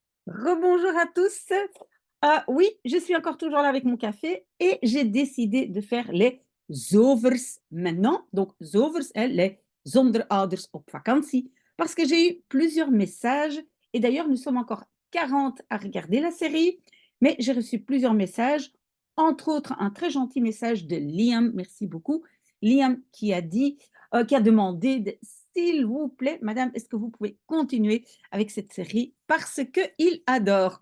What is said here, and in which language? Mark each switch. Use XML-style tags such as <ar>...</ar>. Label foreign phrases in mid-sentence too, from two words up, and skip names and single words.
<fr>Rebonjour à tous. Oui, je suis encore toujours là avec mon café et j'ai décidé de faire les zovers maintenant. Donc, zovers, hein, les zonderouders op vakantie. Parce que j'ai eu plusieurs messages. Et d'ailleurs, nous sommes encore 40 à regarder la série. Mais j'ai reçu plusieurs messages. Entre autres, un très gentil message de Liam. Merci beaucoup. Liam qui a dit, qui a demandé, s'il vous plaît, madame, est-ce que vous pouvez continuer avec cette série parce qu'il adore.</fr>